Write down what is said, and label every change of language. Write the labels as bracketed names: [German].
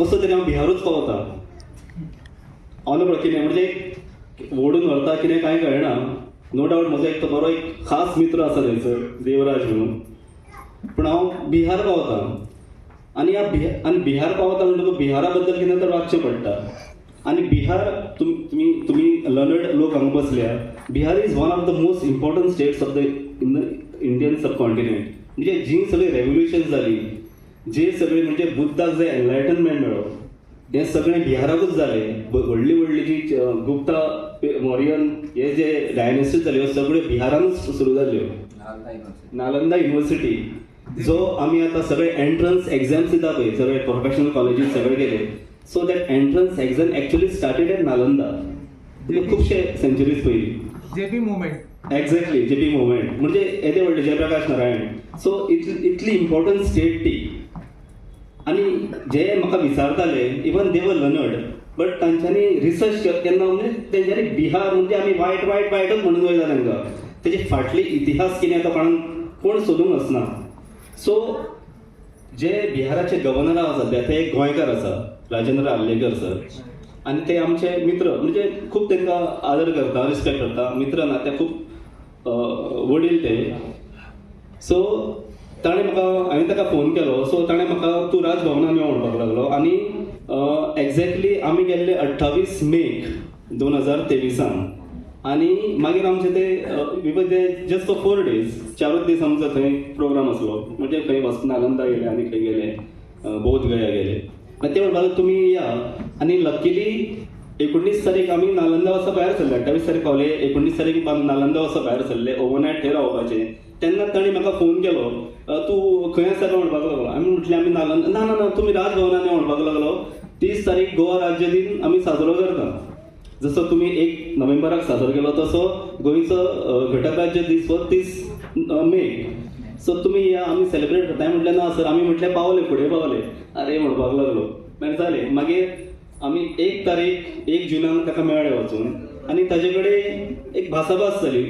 [Konkani] कसो तरी हांव बिहारूच पावता. हांव कितें म्हणजे ओडून व्हरता कितें कांय कळना. नो डावट म्हजो एक तो बरो एक खास मित्र आसा थंयसर, देवराज म्हणून. पूण हांव बिहार पावता आनी बिहार पावता म्हणटकूच बिहारा बद्दल कितें तर वागचें पडटा. आनी बिहार तुमी लर्नड लोक हांगा बसल्या. [English] Bihar is one of the most important states of the Indian subcontinent. [Konkani] म्हणजे जी सगळी रेव्होल्युशन जाली, जे सगळे म्हणजे बुद्धाक जे एनलायटनमेंट मेळ्ळो, हे सगळें बिहाराकूच जालें. व्हडली व्हडली जी गुप्ता मौर्यन हे जे डायनेस्टीज जाल्यो सगळ्यो बिहारानूच सुरू जाल्यो. नालंदा युनिवर्सिटी, जो आमी आतां सगळे एंट्रन्स एग्जाम्स दिता पळय, सगळे प्रोफेशनल कॉलेजीस सगळे गेले. [English] So that entrance exam actually started at Nalanda. [Konkani] म्हणजे खुबशे सेंचुरीज पयलीं. JP movement. Exactly, JP movement म्हणजे येदे व्हडले जयप्रकाश नारायण. सो इतली इम्पॉर्टंट स्टेट ती. आनी जे म्हाका विचारताले, [English] even they were learned, [Konkani] but तांच्यांनी रिसर्च केन्ना म्हणजे तेंच्यांनी बिहार म्हणजे आमी वायटच म्हणून वयता तांकां. तेजे फाटले इतिहास कितें तो कोण सोदूंक वचना. सो जे बिहाराचे गव्हर्नर आहा सध्या ते एक गोंयकार आसा, राजेंद्र आर्लेकर सर, आनी ते आमचे मित्र, म्हणजे खूब तांकां आदर करता, रिस्पेक्ट करता, मित्र ना ते खूब वडील ते. सो ताणें म्हाका, हांवें ताका फोन केलो, सो ताणें म्हाका तूं राजभवनान यो म्हणपाक लागलो. आनी एक्झॅक्टली आमी गेल्ले 28 मे 2023 आनी मागीर आमचे ते [English] just for 4 days, [Konkani] 4 दीस आमचो थंय प्रोग्राम आसलो. म्हणजे खंय नालंदा गेले आनी खंय गेले, बौद्ध गया गेले. मागीर ते म्हणपाक तुमी या. आनी लकीली 19 तारीख आमी नालंदा वचपा भायर सरले, 28 तारीख पावले, 19 तारीख नालंदा वचपा भायर सरले, ओवरनायट थंय रावपाचें. तेन्ना ताणें म्हाका फोन केलो, तूं खंय आसा काय म्हणपाक लागलो. आमी म्हटलें आमी नालंदा. ना ना ना तुमी राजभवनान यो म्हणपाक लागलो. 30 तारीख गोवा राज्य दिन आमी साजरो करता. जसो तुमी 1 नोव्हेंबराक साजरो केलो तसो गोंयचो घटक राज्य दीस हो 30 मे. सो तुमी या, आमी सेलिब्रेट करता. म्हटलें ना सर, आमी म्हटलें पावले, फुडें पावले. अरे म्हणपाक लागलो. मागीर जालें. मागीर आमी 1 तारीख 1 जुनाक ताका मेळ्ळे वचून. आनी ताजे कडेन एक भासाभास जाली.